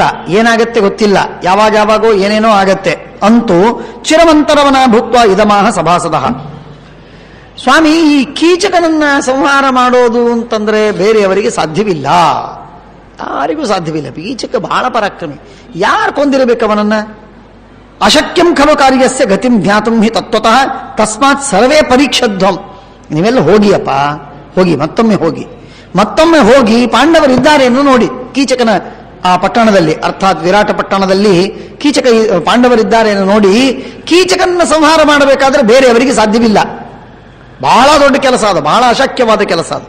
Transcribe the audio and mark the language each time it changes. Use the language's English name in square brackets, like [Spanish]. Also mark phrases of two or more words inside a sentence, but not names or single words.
[Kannada] ಏನಾಗತ್ತೆ ಗೊತ್ತಿಲ್ಲ, ಯಾವಾಗೋ ಏನೇನೋ ಆಗತ್ತೆ. ಅಂತೂ [Sanskrit] ಚಿರವಂತರವನ ಭೂತ್ವ ಇದಮಾಹ ಸಭಾಸದಃ. [Kannada] ಸ್ವಾಮಿ, ಈ ಕೀಚಕನನ್ನ ಸಂಹಾರ ಮಾಡೋದು ಅಂತಂದ್ರೆ ಬೇರೆಯವರಿಗೆ ಸಾಧ್ಯವಿಲ್ಲ, ಯಾರಿಗೂ ಸಾಧ್ಯವಿಲ್ಲ. ಕೀಚಕ ಬಹಳ ಪರಾಕ್ರಮಿ, ಯಾರು ಕೊಂದಿರಬೇಕು ಅವನನ್ನ? [Sanskrit] ಅಶಕ್ಯಂ ಖಲು ಕಾರ್ಯಸ್ಯ ಗತಿಂ ಜ್ಞಾತುಂ ಹಿ ತತ್ವತಃ ತಸ್ಮಾತ್ ಸರ್ವೇ ಪರೀಕ್ಷಧ್ವಂ. [Kannada] ನೀವೆಲ್ಲ ಹೋಗಿಯಪ್ಪ, ಹೋಗಿ ಮತ್ತೊಮ್ಮೆ ಹೋಗಿ ಪಾಂಡವರಿದ್ದಾರೆ ಎಂದು ನೋಡಿ. ಕೀಚಕನ ಆ ಪಟ್ಟಣದಲ್ಲಿ, ಅರ್ಥಾತ್ ವಿರಾಟ ಪಟ್ಟಣದಲ್ಲಿ ಪಾಂಡವರಿದ್ದಾರೆ ಎಂದು ನೋಡಿ. ಕೀಚಕನ ಸಂಹಾರ ಮಾಡಬೇಕಾದ್ರೆ ಬೇರೆಯವರಿಗೆ ಸಾಧ್ಯವಿಲ್ಲ. ಬಹಳ ದೊಡ್ಡ ಕೆಲಸ ಅದು, ಬಹಳ ಅಶಕ್ಯವಾದ ಕೆಲಸ ಅದು.